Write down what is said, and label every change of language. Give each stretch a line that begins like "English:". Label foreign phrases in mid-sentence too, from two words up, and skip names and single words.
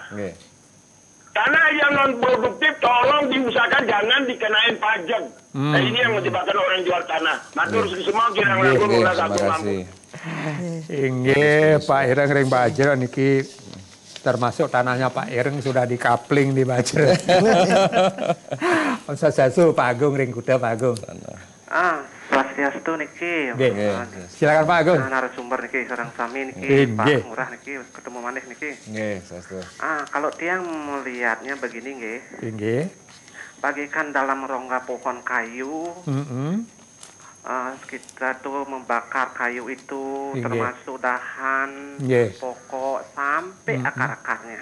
Indonesian: Tanah yang non produktif tolong diusahakan jangan dikenain pajak. Nah ini yang menyebabkan orang jual tanah. Matur semua kira-kira mampu. Inggih Pak Ireng Ring Bajra niki termasuk tanahnya Pak Ireng sudah dikapling di Bajra.
Balinese: Om Swastiastu Pak Agung Ring Kuda Pak Agung. Swastiastu niki.
Indonesian: Silakan Pak Agung.
Balinese: Narasumber niki sareng sami niki Pak Murah niki ketemu maneh niki. Nggih, Swastiastu.
Indonesian: Kalau tiang melihatnya begini nggih.
Balinese: Nggih.
Indonesian: Bagaikan dalam rongga pohon kayu. Kita tuh membakar kayu itu termasuk dahan, pokok sampai akar-akarnya.